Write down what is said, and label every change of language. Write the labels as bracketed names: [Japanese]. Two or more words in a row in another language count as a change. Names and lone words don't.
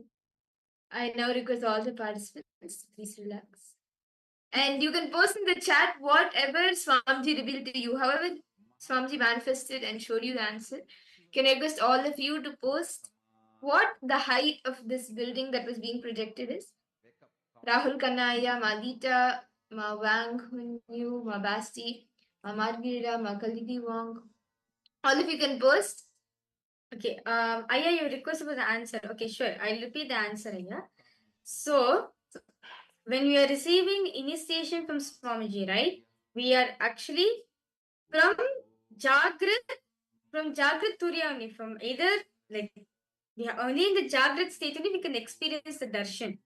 [English] I now request all the participants, please relax. And you can post in the chat whatever Swamiji revealed to you, however Swamiji manifested and showed you the answer. Can I request all of you to post what the height of this building that was being projected is? Rahul Kanaya, Madita, Ma Wang Hunyu, Ma Basti, Ma Margarita, Ma Kalidi Wong. All of you can post. Okay, Aya, you requested for the answer. Okay, sure. I'll repeat the answer, Aya. So, when we are receiving initiation from Swamiji, right? We are actually from Jagrat Turiya only, from either like we are only in the Jagrat state only we can experience the darshan.